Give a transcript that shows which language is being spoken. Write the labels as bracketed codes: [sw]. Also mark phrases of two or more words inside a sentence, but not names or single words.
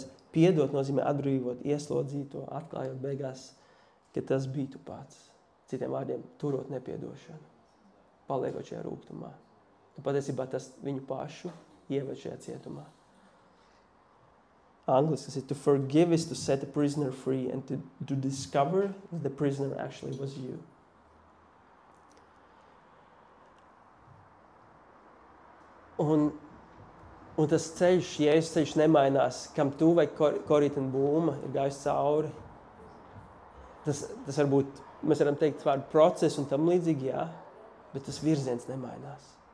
[lv] Piedot nozīmē atbrīvot ieslodzīto, atklājot beigās, ka tas bija tu pats. Citiem vārdiem, turot nepiedošanu, paliekot šajā rūgtumā. Un patiesībā tas viņu pašu ieved šajā cietumā. Angliski tas ir: [en] to forgive is to set a prisoner free and to discover that the prisoner actually was you. [lv] Un tas ceļš, Jēzus ceļš nemainās, kam tu vai Korija ten Booma ir gājis cauri. Tas varbūt, mēs varam teikt vārdu procesu un tam līdzīgi, jā, bet tas virziens nemainās.